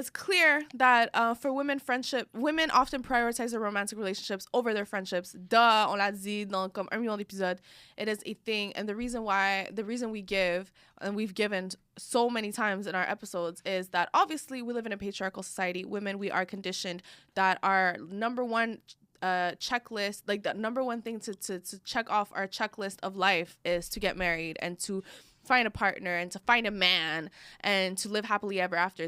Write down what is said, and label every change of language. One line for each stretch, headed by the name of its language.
English: It's clear that for women often prioritize their romantic relationships over their friendships.
French: Duh, on l'a dit dans comme 1 million d'épisodes.
English: It is a thing. And the reason we give, and we've given so many times in our episodes, is that obviously we live in a patriarchal society. Women, we are conditioned that our number one checklist, like the number one thing to check off our checklist of life is to get married and to find a partner and to find a man and to live happily ever after.